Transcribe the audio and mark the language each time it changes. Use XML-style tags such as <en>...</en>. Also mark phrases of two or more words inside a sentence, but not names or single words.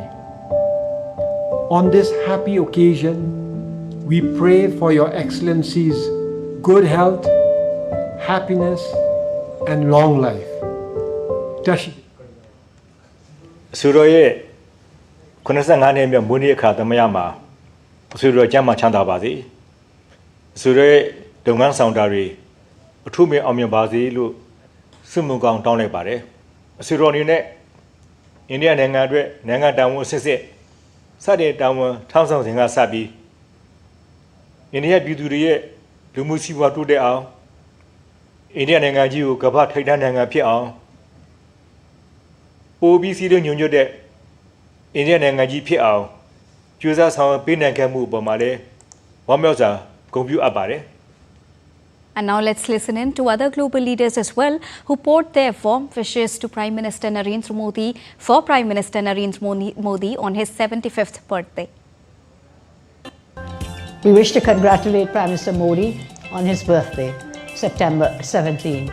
<en>On this happy occasion, we pray for your Excellency's good health, happiness, and long life. Tashi.</en> <my>Suroye, 95 နှစ်မြောက်မွေးနေ့အခါသမယမှာအဆွေတော်ကျမ်းမှာချမ်းသာပါစေ။ဆိုရဲလုပ်ငန်းဆောင်တာတွေအထုမြင်အောင်မြင်ပါစေလို့ဆုမွန်ကောင်းတောင်းလိုက်ပါတယ်။အဆွေတော်အနေနဲ့အိန္ဒိယနိုင်ငံအတွက်နိုင်ငံတာဝန်စစ်စစ်စတဲ့တာဝန်ထောက်ဆောင်စဉ်ကစပြီးအိန္ဒိယပြည်သူတွေရဲ့လူမှုစီးပွားတိုးတက်အောင်အိန္ဒိယနိုင်ငံကြီးကိုကမ္ဘာထိပ်တန်းနိုင်ငံဖြစ်အောင် ပိုပြီးစီးလုံးညွှန်ညွတ်တဲ့အိန္ဒိယနိုင်ငံကြီးဖြစ်အောင်ကြိုးစားဆောင်ပေးနိုင်ခဲ့မှုအပေါ်မှာလည်းဝမ်းမြောက်စွာဂုဏ်ပြုအပ်ပါတယ်</my> <en>And now let's listen in to other global leaders as well who poured their warm wishes to Prime Minister Narendra Modi for Prime Minister Narendra Modi on his 75th birthday. We wish to congratulate Prime Minister Modi on his birthday, September 17.</en>